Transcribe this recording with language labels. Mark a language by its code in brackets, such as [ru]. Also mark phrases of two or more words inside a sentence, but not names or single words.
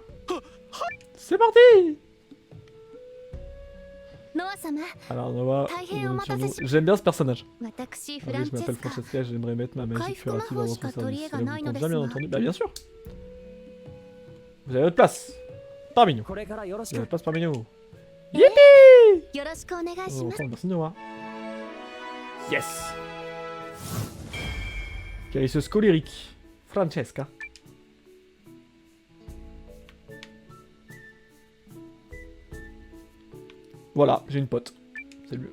[fr] C'est parti! Alors Noah, j'aime bien ce personnage. Oui, je m'appelle Francesca, j'aimerais mettre ma magie curative à votre service. Cela vous compte bien entendu? Bah bien sûr! Vous avez votre place. parmi nous. [ja] これからよろし [fr] Il [ja] く [fr] passe parmi nous. Yippee! [ja] よろしくお願いし [fr] Oh, [ja] ます。 [fr] merci Noah. Yes! Carisseuse colérique. Francesca. Voilà, j'ai une pote. Salut.